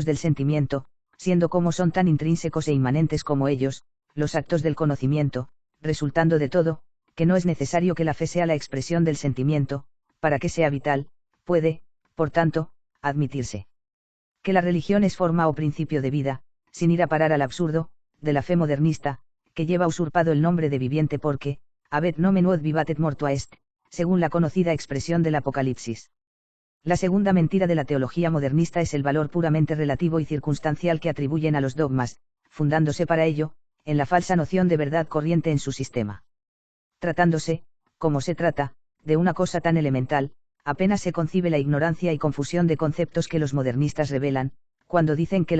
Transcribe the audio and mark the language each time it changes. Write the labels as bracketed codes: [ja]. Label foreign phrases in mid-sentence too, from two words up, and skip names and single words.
[es] del sentimiento, siendo como son tan intrínsecos e inmanentes como ellos, los actos del conocimiento, resultando de todo, que no es necesario que la fe sea la expresión del sentimiento, para que sea vital, puede, por tanto, admitirse que la religión es forma o principio de vida, sin ir a parar al absurdo, de la fe modernista, que lleva usurpado el nombre de viviente porque, [la] habet nomen ud vivatet mortua est, [es] según la conocida expresión del Apocalipsis. La segunda mentira de la teología modernista es el valor puramente relativo y circunstancial que atribuyen a los dogmas, fundándose para ello, en la falsa noción de verdad corriente en su sistema. Tratándose, como se trata, de una cosa tan elemental, apenas se concibe la ignorancia y confusión de conceptos que los modernistas revelan, cuando dicen que la